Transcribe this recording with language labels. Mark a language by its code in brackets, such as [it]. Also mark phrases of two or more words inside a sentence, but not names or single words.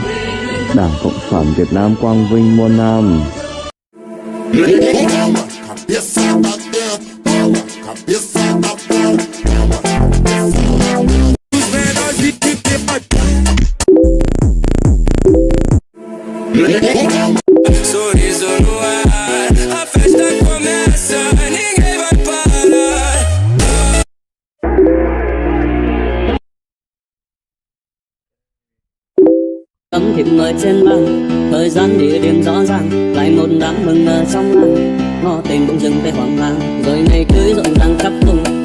[vi] Đảng Cộng sản Việt Nam quang vinh muôn năm. [pt] Sorriso no ar, a festa começa, ninguém vai parar. [vi] Tấm thiệp mời trên băng, thời gian địa điểm rõ ràng, lại một đám mừng ở trong làng. Ngõ tình bỗng dừng tay hoang mang, rồi ngày cưới rộn ràng khắp vùng.